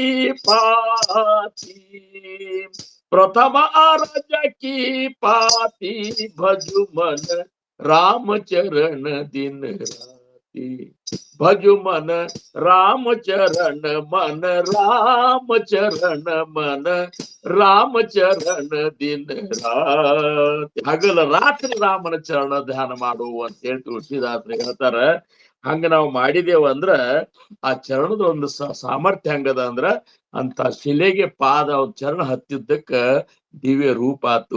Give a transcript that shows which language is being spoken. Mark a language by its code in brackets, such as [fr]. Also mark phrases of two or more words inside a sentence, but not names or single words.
[hi] पाती, प्रथम अरज की पाती, भजु मन राम चरण दिन राती, भजु मन राम चरण, मन राम चरण, मन [kn] ರಾಮ ಚರಣ ದಿನ ರಾತ್ರಿ, ಹಗಲ ರಾತ್ರಿ ರಾಮನ ಚರಣ ಧ್ಯಾನ ಮಾಡು ಅಂತ ಹೇಳಿ ತುಳಸಿದಾಸರು ಹೇಳ್ತಾರ. ಹಂಗ ನಾವು ಮಾಡಿದೇವ ಅಂದ್ರ ಆ ಚರಣದ ಒಂದು ಸಾಮರ್ಥ್ಯ ಹಂಗದ ಅಂದ್ರ ಅಂತ ಶಿಲೆಗೆ ಪಾದ ಚರಣ ಹತ್ತಿದ್ದಕ್ಕ ದಿವ್ಯ ರೂಪ ಆತು.